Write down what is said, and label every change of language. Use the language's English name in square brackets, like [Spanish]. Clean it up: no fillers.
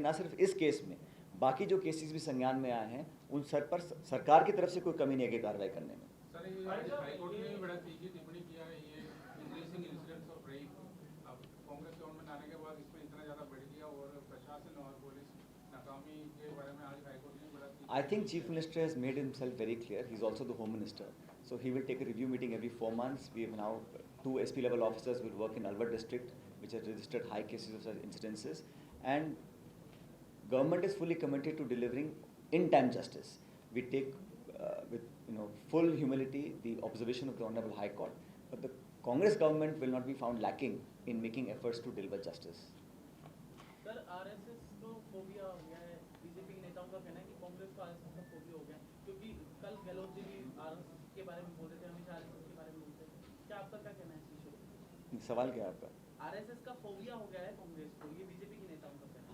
[Hindi] ना सिर्फ इस केस में, बाकी जो केसेस भी संज्ञान में आए हैं उन सर पर सरकार की तरफ से कोई कमी नहीं है कार्रवाई करने में। सर, ये हाईकोर्ट ने भी बड़ा तीखी टिप्पणी किया है, ये [English] Increasing incidents of rape. [Hindi] अब कांग्रेस गवर्नमेंट आने के बाद इसमें इतना ज़्यादा बढ़ गया और प्रशासन और पुलिस नाकामी के बारे में आज हाईकोर्ट ने बड़ा। [English] I think Chief Minister has made himself very clear. He's also the Home Minister. So he will take a review meeting every 4 months. We have now 2 SP level officers will work in Alwar district, which has registered high cases of such incidences. And government is fully committed to delivering in-time justice. We take with full humility the observation of the Honorable High Court. But the Congress government will not be found lacking in making efforts to deliver justice. [Hindi] Sir, RSS को phobia हो गया है। BJP के नेताओं का कहना है कि कांग्रेस को आरएसएस का फोबिया हो गया है, क्योंकि कल गहलोत जी भी आरएसएस के बारे में बोल रहे थे, हमेशा आरएसएस के बारे में बोलते थे। क्या आपका क्या कहना है इस विषय में? सवाल क्या है आपका? आरएसएस का फोबिया हो गया है कांग्रेस को, ये बीजेपी के नेताओं का कहना है।